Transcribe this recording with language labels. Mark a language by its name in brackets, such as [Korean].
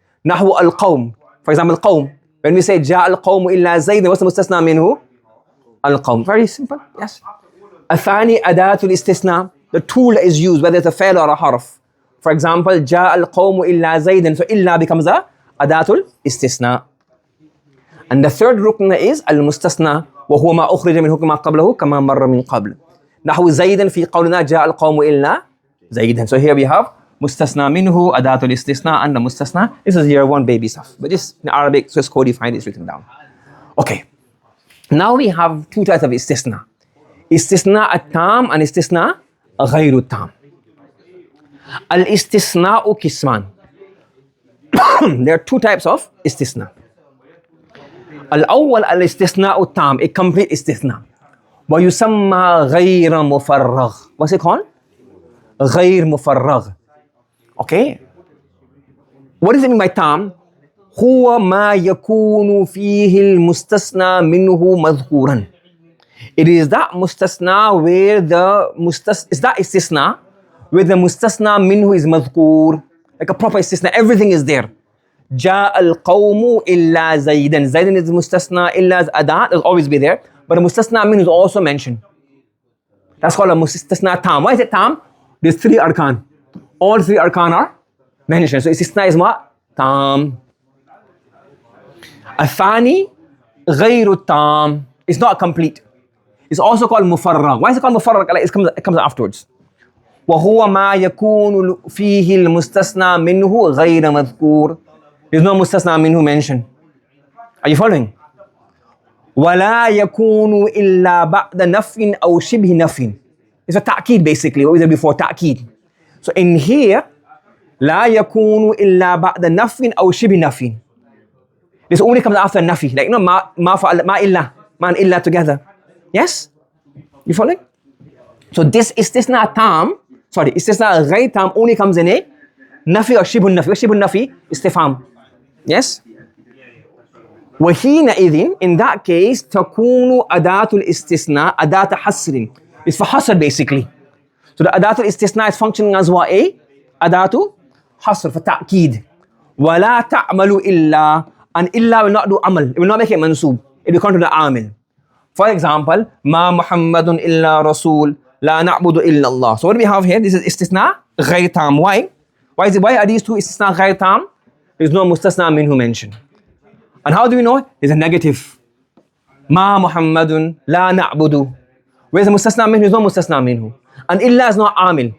[English] Nahw al-qawm. For example, qawm. When we say [Arabic] ja al-qawm illa zayd, [English] what's the mustasna minhu? Al-qawm. Very simple. Yes. [Arabic] Athani adatul istisna. [English] The tool is used, whether it's a fail or a harf. For example, [Arabic] ja al-qawm illa zayd. [English] So illa becomes a adatul istisna. And the third rukn is al-mustasna. [Arabic] وهو ما أخرج من حكم ما قبله كما مر من قبل. نحو زيدا في قولنا جاء القوم إلا زيدا. [English] So here we have mustasna minhu, adatul istisna, and the mustasna. This is year 1 baby stuff, but this in Arabic, so it's codified, it's written down. Okay. Now we have 2 types of istisna. Istisna at-tam and istisna ghayru at-tam. Al-istisna'u kisman. There are 2 types of istisna. [Arabic] الأول الاستثناء التام, [English] a complete [Arabic] استثناء. ويسمى غير مفرغ. [English] What's it called? [Arabic] غير مفرغ. [English] Okay. What does it mean by tam? [Arabic] هو ما يكون فيه المستثنى منه مذكورا. [English] It is that mustasna where the is that istisna where the mustasna minhu is madhkur, like a proper istisna, everything is there. [Arabic] جاء القوم إلا زيدا. [English] زيدا is mustasna, illa is adat, it will always be there. But the mustasna min is also mentioned. That's called a mustasna tam. Why is it tam? There's 3 arkan. All 3 arkan are mentioned. So istisna is what? Tam. Athani ghayru tam. It's not complete. It's also called mufarrag. Why is it called mufarrag? It comes afterwards. [Arabic] وهو ما يكون فيه المستثنى منه غير مذكور. [English] There's no mustasna minhu mentioned. Are you following? [Arabic] ولا يكون إلا بعد نفي أو شبه نفي. [English] It's a ta'keed basically, what we said before, ta'keed. So in here, [Arabic] لا يكون إلا بعد نفي أو شبه نفي. [English] This only comes after nafi, like ما and illa together. Yes? You following? So this istisna tam, istisna ghayr tam only comes in a nafi or shibun nafi. Shibun nafi istifham. Yes? [Arabic] وحينئذ, [English] in that case, [Arabic] تكون أداة الاستثناء أداة حصر. [English] It's for hasr basically. So the أداة الاستثناء is functioning as what? [Arabic] أداة حصر, [English] for ta'keed. [Arabic] ولا تعمل إلا, [English] and إلا will not do amal. It will not make it mansub. It will come to the amil. For example, [Arabic] ما محمد إلا رسول لا نعبد إلا الله. [English] So what do we have here? This is istisna غير tam. Why? Why are these 2 istisna غير tam? There's no mustasna minhu mentioned. And how do we know? It's a negative. Ma Muhammadun la na'budu. Where's the mustasna minhu? There's no mustasna minhu. And illa is not amil.